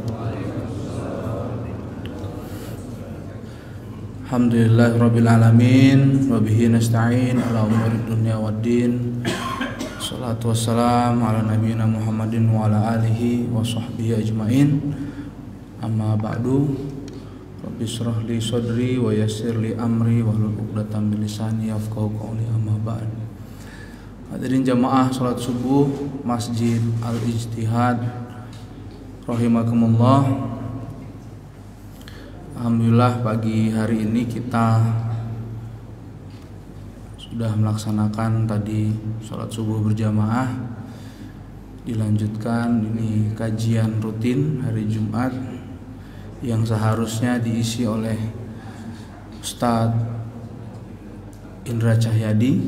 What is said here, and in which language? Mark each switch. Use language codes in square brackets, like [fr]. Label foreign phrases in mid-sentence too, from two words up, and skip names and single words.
[ar] الحمد لله رب العالمين وبه نستعين على أمور الدنيا والدين. والصلاة والسلام على نبينا محمد وعلى آله وصحبه أجمعين. أما بعد. رب اشرح لي صدري ويسر لي أمري واحلل عقدة من لساني يفقهوا قولي. أما بعد. [id] Hadirin jamaah salat subuh Masjid Al-Ijtihad rahimakumullah. Alhamdulillah pagi hari ini kita sudah melaksanakan tadi salat subuh berjamaah. Dilanjutkan ini kajian rutin hari Jumat yang seharusnya diisi oleh Ustadz Indra Cahyadi.